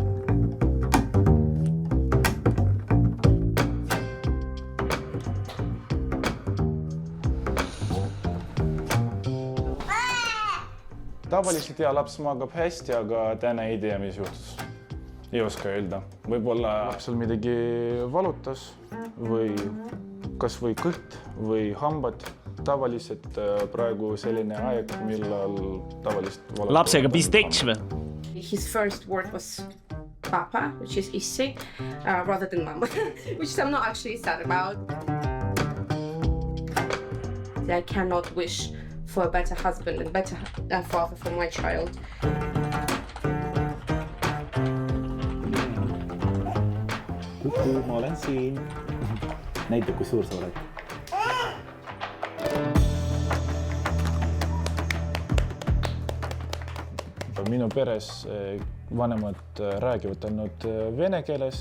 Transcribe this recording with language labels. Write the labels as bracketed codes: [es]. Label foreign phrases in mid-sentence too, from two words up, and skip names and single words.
[et] Tavaliselt ja laps magab hästi, aga täna ei tea, mis juhtus. Ei oska öelda. Võib-olla lapsel midagi valutas või kas või kõht või hambad. Tavaliselt praegu selline aeg, millal tavaliselt valutab. Lapsega pisteks või? [en] His first word was papa, which is issi, rather than mama, which I'm not actually sad about. I cannot wish for a better husband and better father for my child. [et] Kuku, ma olen siin. Näita, kui suur sa oled. Minu peres vanemad räägivad ainult vene keeles.